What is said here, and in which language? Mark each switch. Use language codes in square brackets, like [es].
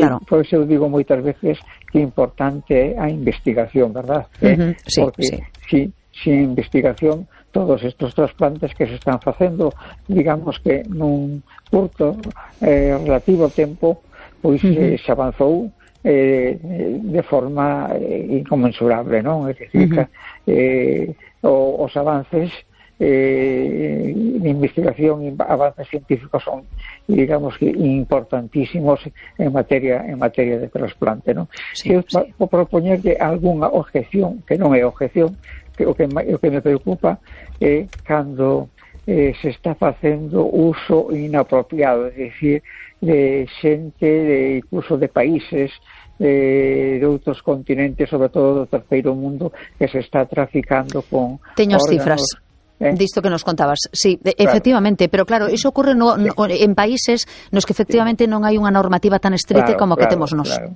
[gl] Por eso eu digo moitas veces que importante é a investigación, ¿verdad? Porque sin investigación, todos estos trasplantes que se están facendo, digamos que nun curto relativo tempo, pois se avanzou de forma inconmensurable, ¿no? Es decir, os avances de investigación y avances científicos son, digamos, importantísimos en materia de trasplante, ¿no? [es] Quiero proponerle alguna objeción, que no es objeción, que me preocupa es cuando se está haciendo uso inapropiado, es decir, de gente, incluso de países de otros continentes, sobre todo del tercero mundo, que se está traficando con [gl] Teño órganos, cifras. Disto que nos contabas, sí, claro. Efectivamente, pero claro, iso ocorre en países nos que efectivamente non hai unha normativa tan estrita que temos nos.